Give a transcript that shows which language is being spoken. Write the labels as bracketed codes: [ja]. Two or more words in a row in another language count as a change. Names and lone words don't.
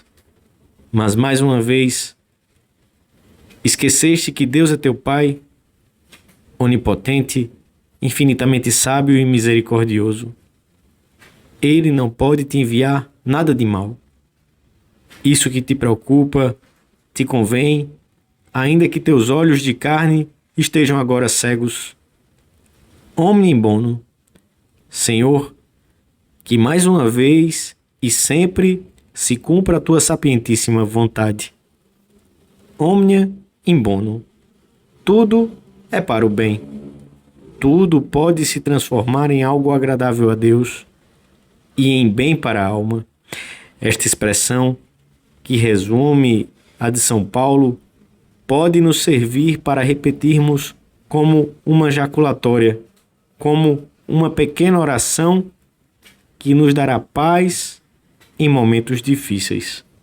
[pt] Mas mais uma vez, esqueceste que Deus é teu Pai, onipotente, infinitamente sábio e misericordioso. Ele não pode te enviar nada de mal. Isso que te preocupa, te convém, ainda que teus olhos de carne estejam agora cegos. [la] Omnia in bono. [pt] Senhor, que mais uma vez e sempre se cumpra a tua sapientíssima vontade. [la] Omnia in bono. [pt] Tudo é para o bem. Tudo pode se transformar em algo agradável a Deus e em bem para a alma. Esta expressão, que resume a de São Paulo, pode nos servir para repetirmos como uma jaculatória, como uma pequena oração que nos dará paz em momentos difíceis.